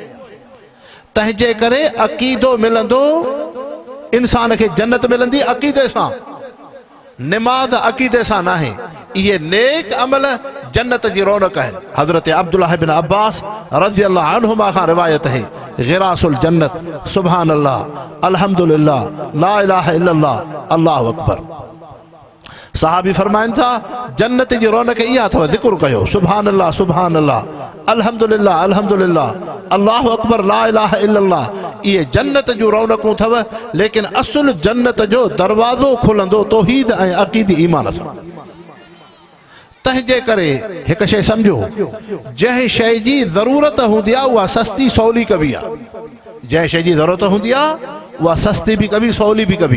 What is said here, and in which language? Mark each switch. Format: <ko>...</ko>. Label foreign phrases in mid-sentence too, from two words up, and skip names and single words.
<sd>तंहिंजे करे अक़ीदो मिलंदो, इंसान खे जन्नत मिलंदी अक़ीदे सां। निमाज़ अक़ीदे सां न आहे। इहे नेक अमल जन्नत जी रौनक आहिनि। हज़रत अब्दुल्लाह बिन अब्बास</sd> <ar>رضي الله عنهما</ar> <sd>खां रिवायत है,</sd> <ar>غراس الجنة سبحان الله الحمد لله لا إله إلا الله الله أكبر.</ar> <sd>साहबी फरमाइनि था, जन्नत जी रौनक इहा अथव, ज़िक्र कयो,</sd> <ar>سبحان الله سبحان الله الحمد لله الحمد لله الله أكبر لا إله إلا الله.</ar> <sd>इहे जन्नत जूं रौनकूं अथव। लेकिन असुल जन्नत जो दरवाज़ो खुलंदो तौहीद ऐं अक़ीदी ईमान सां। तंहिंजे करे हिकु शइ सम्झो, जंहिं शइ जी ज़रूरत हूंदी आहे उहा सस्ती सवली कबी आहे। जंहिं शइ जी ज़रूरत हूंदी आहे उहा सस्ती बि कबी, सवली बि कबी।</sd>